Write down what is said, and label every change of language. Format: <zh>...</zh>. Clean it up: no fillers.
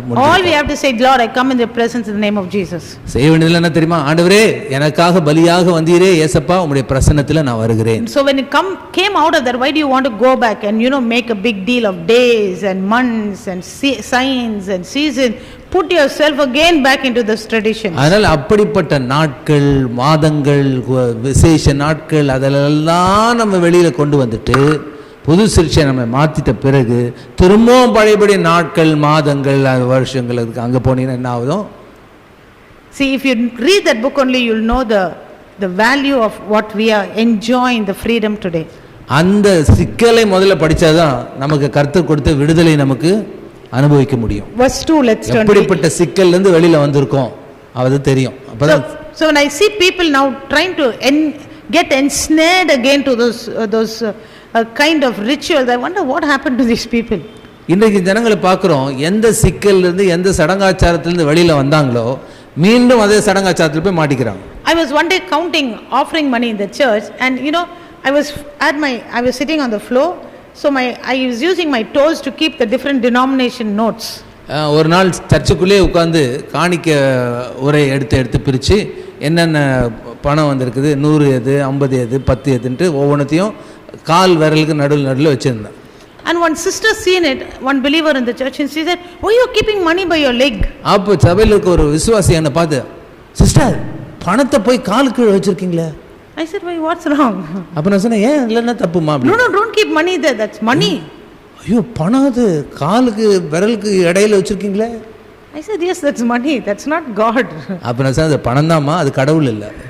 <en>All we have to say, Lord, I come in your presence in the name of Jesus.</en> <ta>செய்ய வேண்டியது என்ன தெரியுமா? ஆண்டவரே எனக்காக பலியாக வந்தீரே, இயேசப்பா உம்முடைய பிரசன்னத்தில் நான் வருகிறேன்.</ta> <en>So when it came out of that, why do you want to go back and make a big deal of days and months and signs and seasons? Put yourself again back into this tradition.</en> <ta>அதனால் அப்படிப்பட்ட நாட்கள், மாதங்கள், விசேஷ நாட்கள் அதெல்லாம் நம்ம வெளியில கொண்டு வந்துட்டு புது சிருஷ்டியை நம்ம மாத்திட்ட பிறகு திரும்பவும் பழையபடி நாட்கள், மாதங்கள், வருஷங்கள் அங்க போனீங்கன்னா என்ன ஆகுதும்?</ta> <en>See, if you read that book only, you'll know the value of what we are enjoying, the freedom today.</en> <ta>அந்த சிக்கலை முதல்ல படிச்சாதான் நமக்கு கர்த்தர் கொடுத்த விடுதலை நமக்கு அனுபவிக்க முடியும்.</ta> <en>Verse 2, let's turn.</en> <ta>எப்படிப்பட்ட சிக்கல்ல இருந்து வெளியில வந்திருக்கோம் அது தெரியும். அப்பதான்</ta> <en>So when I see people now trying to get ensnared again to those kind of rituals, I wonder what happened to these people.</en> <ta>இன்றைக்கு ஜனங்களை பார்க்குறோம், எந்த சிக்கல்ல இருந்து எந்த சடங்காச்சாரத்திலிருந்து வெளியில வந்தாங்களோ மீண்டும் அதே சடங்காச்சாரத்தில் போய் மாட்டிக்கிறாங்க.</ta> <en>I was one day counting offering money in the church and I was sitting on the floor, so I was using my toes to keep the different denomination notes.</en> <ta>ஒரு நாள் சர்ச்சுக்குள்ளே உட்கார்ந்து காணிக்க உரை எடுத்து பிரித்து என்னென்ன பணம் வந்திருக்குது, 100 எது, 50 எது, 10 எதுன்ட்டு ஒவ்வொன்றத்தையும் கால் விரலுக்கு நடுவில் வச்சுருந்தேன்.</ta> <en>And one sister seen it, one believer in the church, and she said, why are you keeping money by your leg?</en> <ta>அப்போ சபையில் இருக்க ஒரு விசுவாசி என்னை பார்த்து, சிஸ்டர் பணத்தை போய் காலுக்கு கீழே வச்சிருக்கீங்களே.</ta> <en>I said, why, what's wrong?</en> <ta>அப்போ நான் சொன்னேன், ஏன் இல்லைன்னா தப்புமா?</ta> <en>No, don't keep money there, that's money.</en> <ta>ஐயோ பணம் அது காலுக்கு விரலுக்கு இடையில வச்சிருக்கீங்களே.</ta> <en>I said, yes, that's money, that's not God.</en> <ta>அப்போ நான் சொன்னேன், அது பணம் தான்மா, அது கடவுள் இல்லை.</ta>